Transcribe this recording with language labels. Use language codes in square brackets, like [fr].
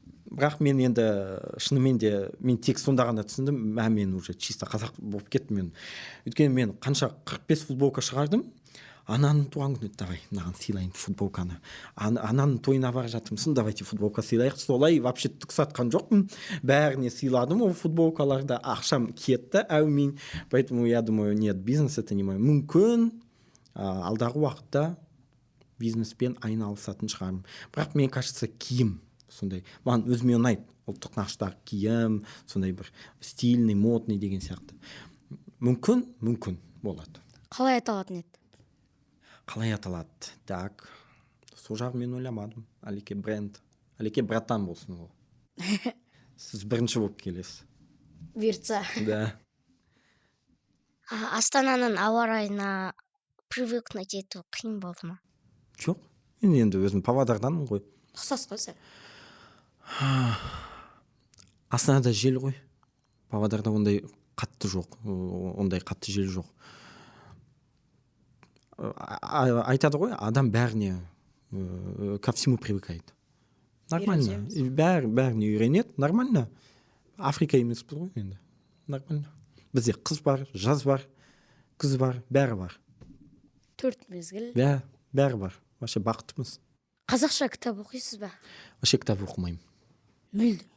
[kk] Бірақ мен енді шынымен де мен тек сонда ғана түсіндім, мен [ru] уже чисто [kk] қазақ болып кеттім мен. Өйткені мен қанша 45 футболка шығардым, ананың туған күні [ru] давай [kk] мынаған сыйлайын футболканы. Ананың тойына бара жатырмысың, [ru] давайте [kk] футболка сыйлайық. Солай [ru] вообще [kk] түк сатқан жоқпын. Бәріне сыйладым ол футболкаларда, ақшам кетті әумин. [ru] Поэтому я думаю, нет, бизнес это не мой. [kk] Мүмкін алдағы уақытта бизнеспен айналысатын шығармын. Бірақ мен [ru] кажется [kk] киім сондай. Маған өзіме ұнайды. Ұлттық нақыштағы киім, сондай бір [ru] стильный, модный [kk] деген сияқты. Мүмкін болады. Қалай аталатын еді? Қалай аталады? [ru] Так. [kk] Сол жағын мен ойламадым. Алеке бренд. Алеке братан болсын ол. Сіз бірінші болып келесіз. Бұйыртса. [ru] Да. [kk] Астананың ауа райына [ru] привыкнуть [kk] ету қиын болды ма? Жоқ. Мен енді өзім Павлодарданмын ғой. Ұқсас қой сәл. Астанада жел ғой. Павлодарда ондай қатты жоқ. Ондай қатты жел жоқ. Айтады ғой, адам бәріне [ru] ко всему привыкает. Нормально. [kk] Бәріне үйренеді. Нормально. Африка емес біз ғой енді. [ru] Нормально. [kk] Бізде қыз бар, жаз бар, күз бар, бәрі бар. 4 мезгіл. Бәрі бар. [ru] Вообще [kk] бақыттымыз. Қазақша кітап оқисыз ба? [ru] Вообще [kk] кітап оқымаймын. Мүлдем.